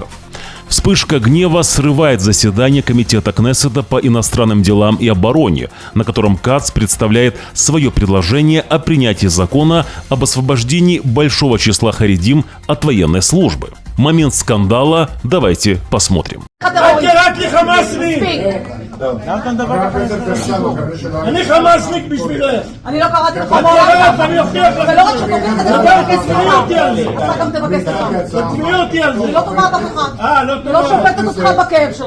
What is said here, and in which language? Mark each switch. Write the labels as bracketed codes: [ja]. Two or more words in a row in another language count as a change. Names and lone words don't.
[ru] Вспышка гнева срывает заседание Комитета Кнессета по иностранным делам и обороне, на котором Кац представляет свое предложение о принятии закона об освобождении большого числа харидим от военной службы. Момент скандала давайте посмотрим. [he] אני חמאסניק בשבילך. אני לא קראתי לך אני אוכיח לך. ולא רק שתוכיח את זה, תתבעי אותי על זה. אתה גם תבקש סליחה. תתבעי אותי על זה. אני לא תובעת אף אחד. לא ולא שופטת אותך בכאב שלך.